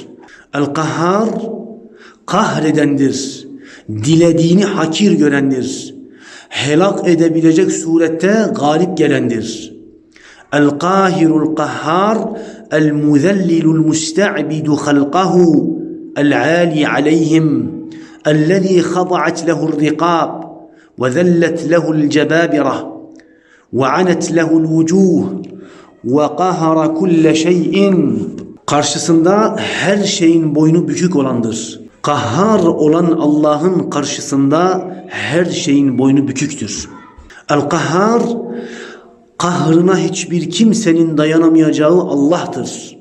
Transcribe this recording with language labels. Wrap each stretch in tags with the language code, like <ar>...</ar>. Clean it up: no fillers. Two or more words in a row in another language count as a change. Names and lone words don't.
<tr>El-Kahhar kahredendir, dilediğini hakir görendir, helak edebilecek surette galip gelendir.</tr> <ar>القاهر القهار، المذلل المستعبد خلقه، العالي عليهم، الذي خضعت له الرقاب, وذلت له الجبابرة وعنت له الوجوه وقهر كل شيء</ar> <tr>karşısında her şeyin boynu bükük olandır. Kahhar olan Allah'ın karşısında her şeyin boynu büküktür. El-Kahhar, kahrına hiçbir kimsenin dayanamayacağı Allah'tır.</tr>